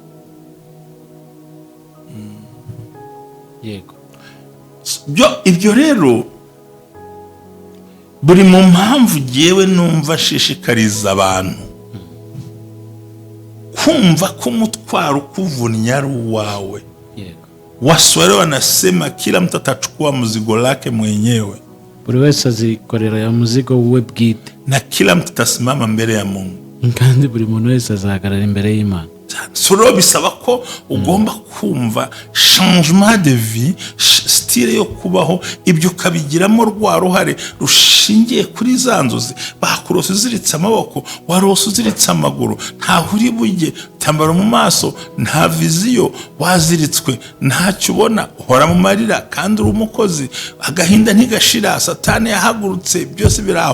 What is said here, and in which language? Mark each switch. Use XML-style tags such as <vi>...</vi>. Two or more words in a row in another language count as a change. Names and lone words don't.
<rw>Yego. Ibyo rero buri mu mpamvu jyewe numva shishikariza abantu kumva ko umutwaro ukuvunya ari uwawe. Yego.</rw> <sw>Waswahili wanasema kila mtu atachukua mzigo lake mwenyewe.</sw> <rw>Buri wese azikorera ya muzigo we bwite.</rw> <sw>Na kila mtu atasimama mbele ya Mungu.</sw> <rw>Kandi buri muntu wese azahagarara imbere y'Imana. So bisaba ko ugomba kumva</rw> <fr>changement de vie,</fr> <rw>style yo kubaho, ibyo ukabigiramo rwa ruhare rushingiye kuri za nzozi. Bakurose uziritse amaboko, warose uziritse amaguru, ntaho uri bujye, tambara mu maso, nta viziyo, waziritswe, ntacyo ubona, uhora mu marira kandi uri umukozi, agahinda ntigashira, satani yahagurutse, byose biraho.</rw>